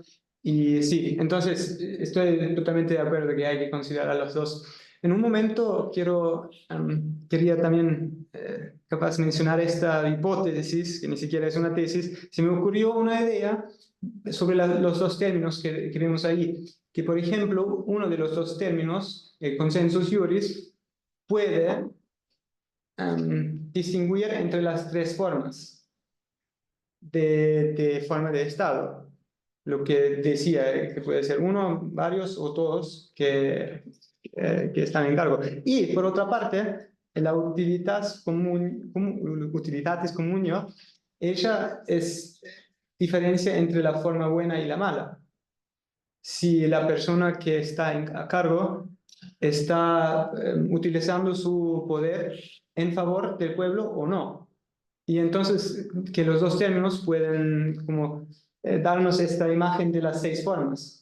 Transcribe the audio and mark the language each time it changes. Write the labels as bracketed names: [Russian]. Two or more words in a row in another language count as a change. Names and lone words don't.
[Spanish] Y sí, entonces estoy totalmente de acuerdo que hay que considerar a los dos. En un momento quería también capaz mencionar esta hipótesis, que ni siquiera es una tesis. Se me ocurrió una idea sobre los dos términos que vemos ahí, que por ejemplo uno de los dos términos, el [Latin] consensus iuris, [Spanish] puede distinguir entre las tres formas de forma de Estado. Lo que decía, que puede ser uno, varios o todos que están en cargo. Y por otra parte, la [Latin] utilitatis communio, [Spanish] ella es diferencia entre la forma buena y la mala. Si la persona que está a cargo está utilizando su poder en favor del pueblo o no. Y entonces que los dos términos pueden como darnos esta imagen de las seis formas.